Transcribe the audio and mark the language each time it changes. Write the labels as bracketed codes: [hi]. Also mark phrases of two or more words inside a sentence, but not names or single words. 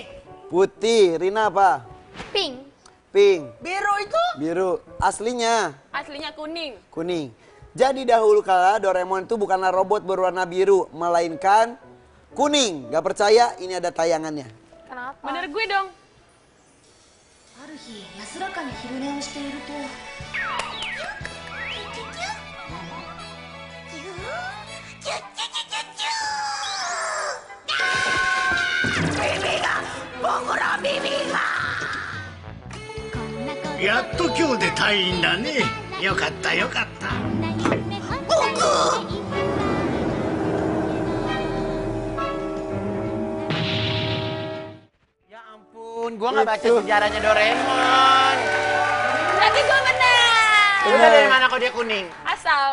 [id] Putih, Rina apa? Pink. Pink, Biru itu. biru. Aslinya Aslinya kuning. kuning. Jadi dahulu kala Doraemon itu bukanlah robot berwarna biru, melainkan kuning. Gak percaya? Ini ada tayangannya. Kenapa? Bener gue dong. [ja] ある日安らかに昼寝をしているとやっと今日で退院だね。よかったよかった。 [id] Ya ampun, gua nggak baca sejarahnya Doraemon. Berarti gue bener. Lu tau dari mana kok dia kuning? Asal.